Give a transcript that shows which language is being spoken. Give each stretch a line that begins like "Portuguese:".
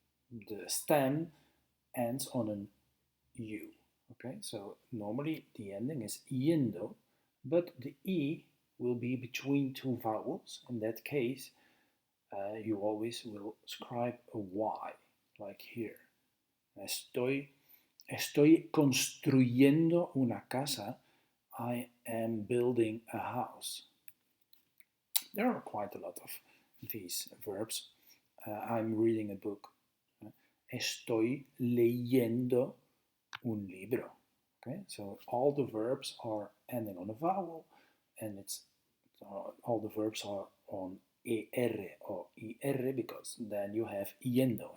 English: the stem ends on an U. Okay, so normally the ending is yendo, but the E will be between two vowels. In that case, you always will scribe a Y, like here.
Spanish: Estoy construyendo una casa.
English: I am building a house. There are quite a lot of these verbs. I'm reading a book.
Spanish: Estoy leyendo un libro.
English: Okay, so all the verbs are ending on a vowel, and all the verbs are on er or ir because then you have yendo.